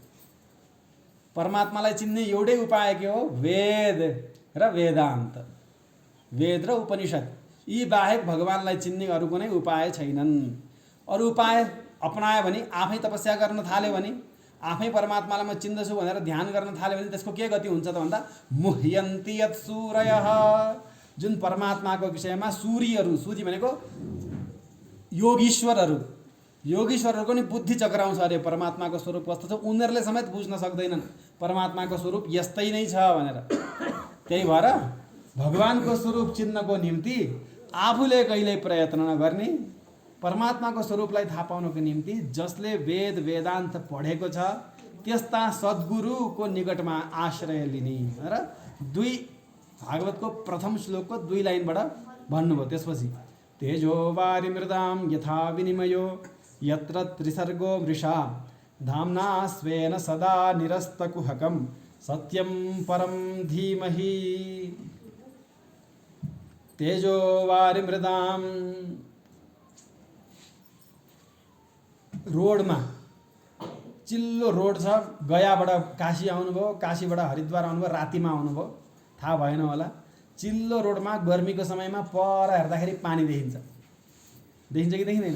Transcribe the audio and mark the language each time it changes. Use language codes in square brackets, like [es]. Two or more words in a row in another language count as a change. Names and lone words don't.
[ne] परमात्मालाई चिन्ने एउटै उपाय के हो? वेद र वेदान्त, वेद र उपनिषद। यी बाहेक भगवानलाई चिन्ने अरू कुनै उपाय छैनन्। अरू उपाय अपनायो भने, आफै तपस्या गर्न थाल्यो भने, आफै परमात्मालाई म चिन्दछु भनेर ध्यान गर्न थाल्यो भने त्यसको के गति हुन्छ त भन्दा [sa] मुह्यन्ति यत् सूरयः। [ne] जुन परमात्माको विषयमा सूर्यहरू, सूर्य भनेको योगीश्वरहरूको नि बुद्धि चक्राउँछ अरे परमात्माको स्वरूप कस्तो छ। उनीहरूले समेत बुझ्न सक्दैनन् परमात्माको स्वरूप यस्तै नै छ भनेर। त्यही भएर भगवानको स्वरूप चिन्नको निम्ति आफूले कहिल्यै प्रयत्न नगर्ने, परमात्माको स्वरूपलाई थाहा पाउनको निम्ति जसले वेद वेदान्त पढेको छ त्यस्ता सद्गुरुको निकटमा आश्रय लिने र भागवतको प्रथम श्लोकको 2 लाइनबाट भन्नुभयो। [sa] त्यसपछि तेजो वारिमृदां यथा विनिमयो यत्र त्रिसर्गो मृषा धाम्ना स्वेन सदा निरस्तकुहकं सत्यम परम धीमहि तेजो वारिमृदाम। [ne] रोडमा चिल्लो रोड छ, गयाबाट काशी आउनुभयो, काशीबाट हरिद्वार आउनुभयो, रातिमा आउनुभयो, थाहा भएन होला। चिल्लो रोडमा गर्मीको समयमा पर हेर्दाखेरि पानी देखिन्छ, देखिन्छ कि देखिँदैन?